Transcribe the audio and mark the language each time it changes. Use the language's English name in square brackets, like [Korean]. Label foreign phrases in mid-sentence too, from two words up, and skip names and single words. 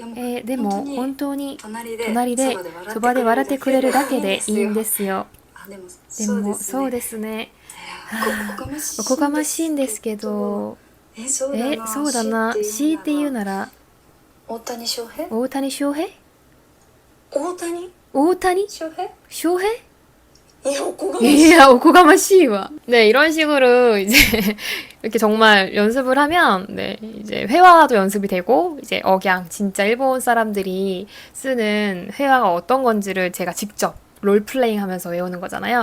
[Japanese] でも、本当に、隣で、そばで笑ってくれるだけでいいんですよ。でも、そうですね。おこがましいんですけど、そうだな。強いて言うなら、大谷翔平？大谷翔平？翔平？ 오고가마시와. [Korean] 네, 이런 식으로 이제 이렇게 정말 연습을 하면 네, 이제 회화도 연습이 되고 이제 억양 진짜 일본 사람들이 쓰는 회화가 어떤 건지를 제가 직접 롤플레잉 하면서 외우는 거잖아요.